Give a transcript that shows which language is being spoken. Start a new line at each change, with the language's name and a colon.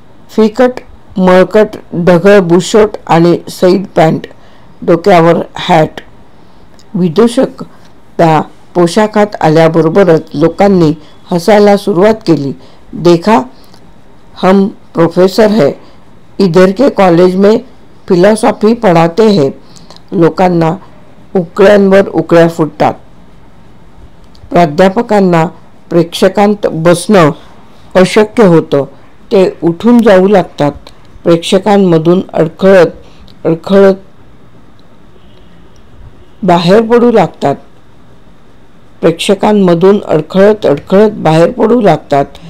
Marathi: फिकट मळकट ढगळ बुशोट आणि सैल पॅन्ट, डोक्यावर हॅट. विदूषक त्या पोशाखात आल्याबरोबरच लोकांनी हसायला सुरुवात केली.
Hindi: देखा, हम प्रोफेसर है, इधर के कॉलेज में फिलॉसॉफी पढ़ाते हैं.
Marathi: लोकांना उकळ्यांवर उकळ्या फुटतात. प्राध्यापकांना प्रेक्षकांत बसणं अशक्य होतं. ते उठून जाऊ लागतात. प्रेक्षकांमधून अडखळत बाहेर पडू लागतात.